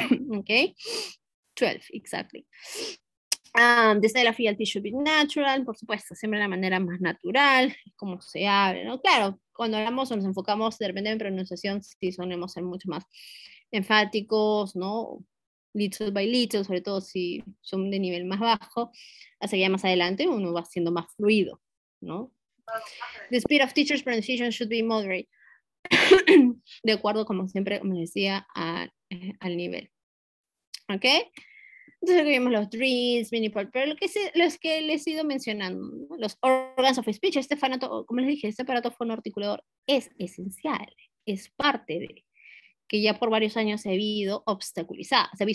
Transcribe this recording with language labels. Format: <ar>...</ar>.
<es>¿Ok? 12, exactly. Desde la</es> <en>fealty should be natural,</en> <es>por supuesto, siempre de la manera más natural, como se habla, ¿no? Claro, cuando hablamos o nos enfocamos de repente en pronunciación, sí solemos ser mucho más enfáticos, ¿no?</es> <en>Little by little,</en> <es>sobre todo si son de nivel más bajo, hasta que ya más adelante uno va siendo más fluido, ¿no?</es> <en>The speed of teachers' pronunciation should be moderate.</en> <es>De acuerdo, como siempre, como decía, al nivel. ¿Ok? Entonces vimos los drills, mini part, pero los que les he ido mencionando, ¿no? Los organs of speech, este aparato, como les dije, este aparato fonoarticulador es esencial, es parte de que ya por varios años se ha visto obstaculizado.</es>